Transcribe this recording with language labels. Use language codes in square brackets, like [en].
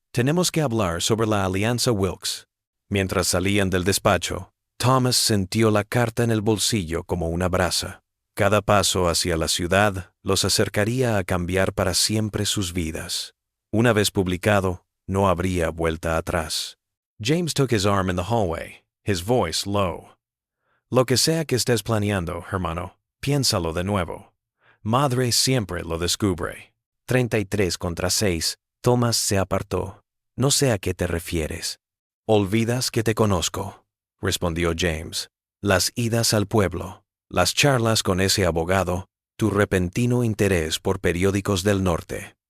[es] Tenemos que hablar sobre la alianza Wilkes. Mientras salían del despacho, Thomas sintió la carta en el bolsillo como una brasa. Cada paso hacia la ciudad los acercaría a cambiar para siempre sus vidas. Una vez publicado, no habría vuelta atrás. [en] James took his arm in the hallway, his voice low. [es] Lo que sea que estés planeando, hermano, piénsalo de nuevo. Madre siempre lo descubre. 33-6, Thomas se apartó. No sé a qué te refieres. Olvidas que te conozco, respondió James. Las idas al pueblo, las charlas con ese abogado, tu repentino interés por periódicos del norte.